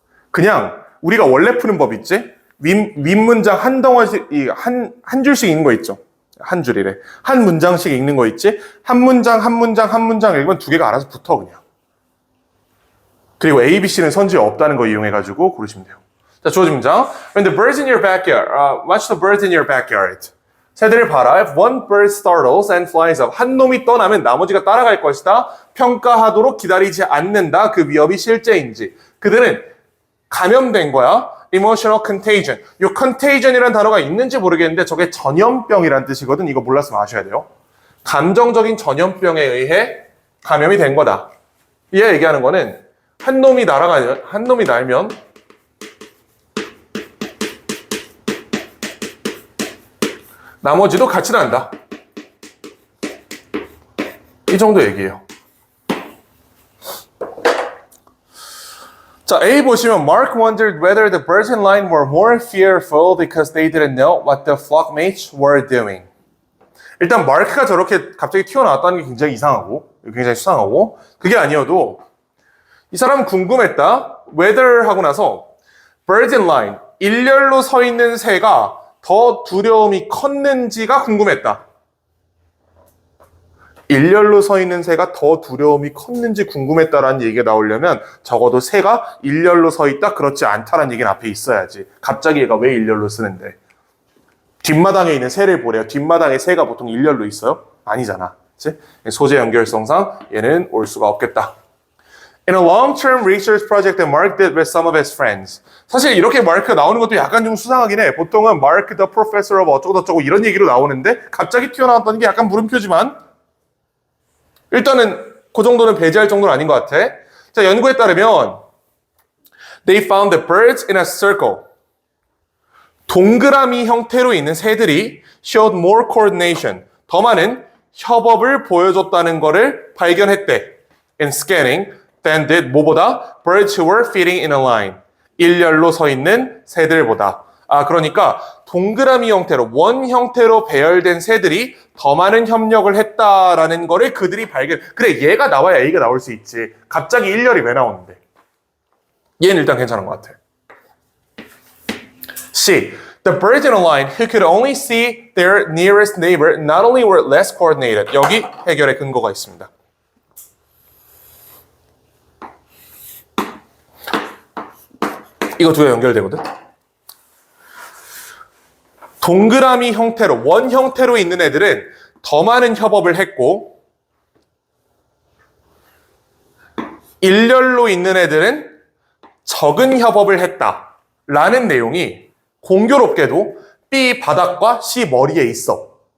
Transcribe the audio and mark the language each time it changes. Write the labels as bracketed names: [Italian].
[Korean] 그냥 우리가 원래 푸는 법 있지? 윗문장 한 덩어리씩, 한 줄씩 읽는 거 있죠? 한 줄이래. 한 문장씩 읽는 거 있지? 한 문장 읽으면 두 개가 알아서 붙어, 그냥. 그리고 A, B, C는 선지에 없다는 거 이용해가지고 고르시면 돼요. 자, 주어진 문장. [English] When the birds in your backyard, watch the birds in your backyard. [Korean] 새들을 봐라. [English] If one bird startles and flies up. [Korean] 한 놈이 떠나면 나머지가 따라갈 것이다. 평가하도록 기다리지 않는다. 그 위협이 실제인지. 그들은 감염된 거야. [English] Emotional contagion. [Korean] 이 contagion이라는 단어가 있는지 모르겠는데 저게 전염병이라는 뜻이거든. 이거 몰랐으면 아셔야 돼요. 감정적인 전염병에 의해 감염이 된 거다. 얘 얘기하는 거는 한 놈이 날면 나머지도 같이 난다. 이 정도 얘기예요. 자, A 보시면 [English] Mark wondered whether the birds in line were more fearful because they didn't know what the flockmates were doing. [Korean] 일단 마크가 저렇게 갑자기 튀어나왔다는 게 굉장히 이상하고 굉장히 수상하고 그게 아니어도 이 사람은 궁금했다. whether 하고 나서 [English] birds in line, [Korean] 일렬로 서 있는 새가 더 두려움이 컸는지가 궁금했다. 일렬로 서 있는 새가 더 두려움이 컸는지 궁금했다라는 얘기가 나오려면 적어도 새가 일렬로 서 있다, 그렇지 않다라는 얘기는 앞에 있어야지. 갑자기 얘가 왜 일렬로 쓰는데? 뒷마당에 있는 새를 보래요. 뒷마당에 새가 보통 일렬로 있어요? 아니잖아. 그치? 소재 연결성상 얘는 올 수가 없겠다. [English] In a long-term research project that Mark did with some of his friends. [Korean] 사실 이렇게 마크가 나오는 것도 약간 좀 수상하긴 해. 보통은 [English] Mark the professor of [Korean] 어쩌고저쩌고 이런 얘기로 나오는데 갑자기 튀어나왔다는 게 약간 물음표지만 일단은 그 정도는 배제할 정도는 아닌 것 같아. 자, 연구에 따르면 [English] They found the birds in a circle. [Korean] 동그라미 형태로 있는 새들이 [English] showed more coordination. [Korean] 더 많은 협업을 보여줬다는 거를 발견했대. [English] In scanning, than did [Korean] 뭐보다? [English] Birds who were feeding in a line. [Korean] 일렬로 서 있는 새들보다. 그러니까 동그라미 형태로, 원 형태로 배열된 새들이 더 많은 협력을 했다라는 거를 그들이 발견. 그래, 얘가 나와야 A가 나올 수 있지. 갑자기 일렬이 왜 나오는데? 얘는 일단 괜찮은 것 같아. C. [English] The birds in a line who could only see their nearest neighbor not only were less coordinated. [Korean] 여기 해결의 근거가 있습니다. 이거 두 개 연결되거든? 동그라미 형태로, 원 형태로 있는 애들은 더 많은 협업을 했고 일렬로 있는 애들은 적은 협업을 했다라는 내용이 공교롭게도 B 바닥과 C 머리에 있어.